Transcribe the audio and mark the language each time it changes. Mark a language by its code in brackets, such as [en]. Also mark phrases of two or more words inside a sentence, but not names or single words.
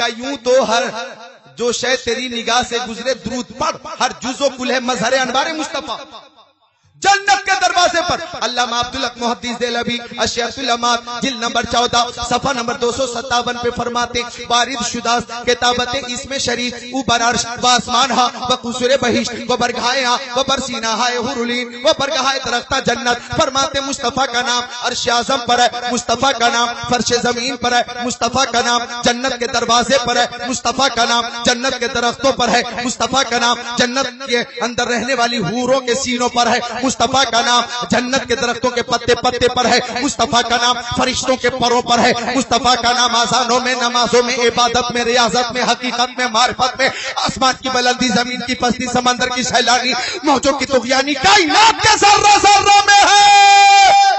[ur] یوں تو ہر جو شے تیری نگاہ سے گزرے درود پڑھ, ہر جز و کل ہے مظہر انوار مصطفیٰ. جنت کے دروازے پر علامہ عبدالحق محدث دہلوی اشیاء العلمات جلد نمبر 14 صفحہ نمبر 257 پہ فرماتے [fa] وارد شدہ کتابت اس میں شریف اوپر عرش و آسمان ہا و قصور بہشت و برگاہیں ہا و برسینہ ہائے حورلین و برگاہیں درختہ جنت. [ur] فرماتے مصطفیٰ کا نام عرش اعظم پر ہے, مصطفیٰ کا نام فرش زمین پر ہے, مصطفیٰ کا نام جنت کے دروازے پر ہے, مصطفیٰ کا نام جنت کے درختوں پر ہے, مصطفیٰ کا نام جنت کے اندر رہنے والی حوروں کے سینوں پر ہے, مصطفیٰ کا نام جنت کے درختوں کے پتے پتے پر ہے, مصطفیٰ کا نام فرشتوں کے پروں پر ہے, مصطفیٰ کا نام آذانوں میں, نمازوں میں, عبادت میں, ریاضت میں, حقیقت میں, معرفت میں, آسمان کی بلندی, زمین کی پستی, سمندر کی سیلانی, موجوں کی طغیانی, کائنات کے ذرہ ذرہ میں ہے.